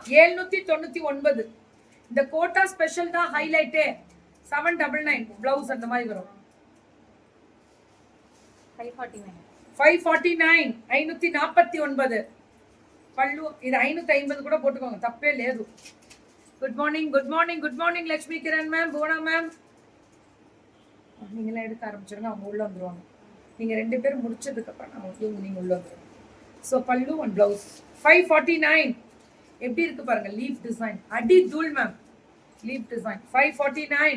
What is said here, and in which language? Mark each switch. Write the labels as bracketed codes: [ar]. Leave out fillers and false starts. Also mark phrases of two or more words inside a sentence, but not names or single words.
[ta] 799. இந்த கோட்டா ஸ்பெஷல் தான் ஹைலைட்டே. 799 பிளவுஸ் அந்த மாதிரி வரும். 549. [te] 549 549 పళ్ళు. ఇది 550 కూడా పోట్టుకోండి, తప్పే లేదు. [en] good morning, good morning, good morning [ta] லட்சுமி கிரண் மேம், புவனா மேம். நீங்களே எடுக்க ஆரம்பிச்சிருங்க, அவங்க உள்ள வந்துருவாங்க. நீங்க 2 பேரும் முடிச்சதுக்கு அப்புறம் நீங்க உள்ள வந்துருங்க. ஸோ பல்லு [en] and blouse [ta] 549. எப்படி இருக்கு பாருங்க, [en] leaf design. [ta] அடி தூள் மேம், [en] leaf design [ta] 549.